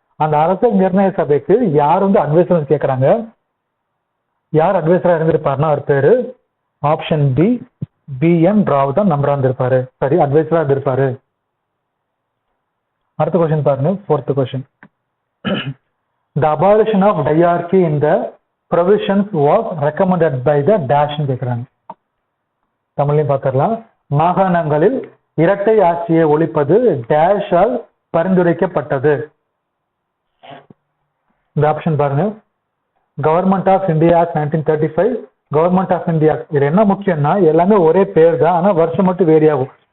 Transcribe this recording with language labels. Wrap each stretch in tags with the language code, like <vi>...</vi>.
<ta>அந்த அரசியல் நிர்ணய சபைக்கு யார் வந்து அட்வைசர் கேட்கறாங்க, யார் அட்வைசரா இருந்திருப்பாருன்னா அவர் பேரு ஆப்ஷன் பி, BN ராவ் தான் நம்பரா இருந்திருப்பாரு. சரி, அட்வைசரா இருந்திருப்பாரு. அடுத்த கொஸ்டின் பாருங்க, 4th question.</ta> <en>The abolition of diarchy in the provisions was recommended by the dash</en> <ta>கேட்கிறாங்க. தமிழையும் பார்த்துடலாம். மாகாணங்களில் இரட்டை ஆட்சியை ஒழிப்பது டேஷால் பரிந்துரைக்கப்பட்டது. இந்த ஆப்ஷன் பாருங்க. Government of India act 1935, government of India. இது என்ன முக்கியம்னா எல்லாமே ஒரே பேர் தான், ஆனா வருஷம் மட்டும் வேரி ஆகும்.</ta>